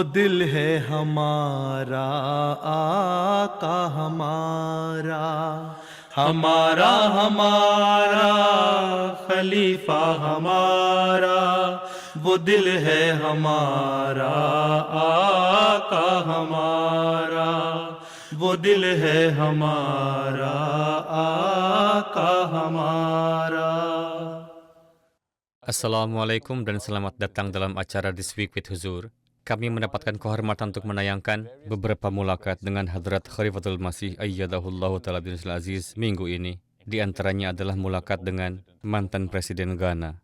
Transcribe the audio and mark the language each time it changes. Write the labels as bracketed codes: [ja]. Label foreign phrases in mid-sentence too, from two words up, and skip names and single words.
[ur] دل ہے ہمارا آقا ہمارا، ہمارا ہمارا خلیفہ ہمارا، وہ دل ہے ہمارا آقا ہمارا، وہ دل ہے ہمارا آقا ہمارا. [id] Assalamualaikum dan selamat datang dalam acara This Week with Huzur. Kami mendapatkan kehormatan untuk menayangkan beberapa mulakat dengan Hadrat Khalifatul Masih Ayyadahullahu Ta'ala bin Aziz minggu ini. Di antaranya adalah mulakat dengan mantan Presiden Ghana.